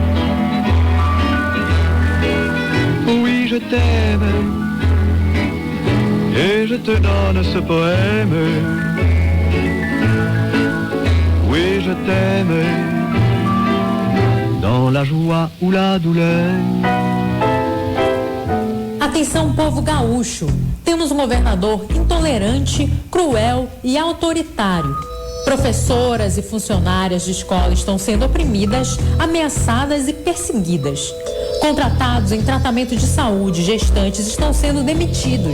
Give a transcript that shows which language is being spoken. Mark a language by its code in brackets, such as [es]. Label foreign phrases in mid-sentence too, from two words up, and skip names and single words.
[fr] Oui, je t'aime, et je te donne ce poème. Oui, je t'aime, dans la joie ou la douleur. [pt] Atenção, povo gaúcho, temos um governador intolerante, cruel e autoritário. Professoras e funcionárias de escola estão sendo oprimidas, ameaçadas e perseguidas. Contratados em tratamento de saúde, gestantes estão sendo demitidos.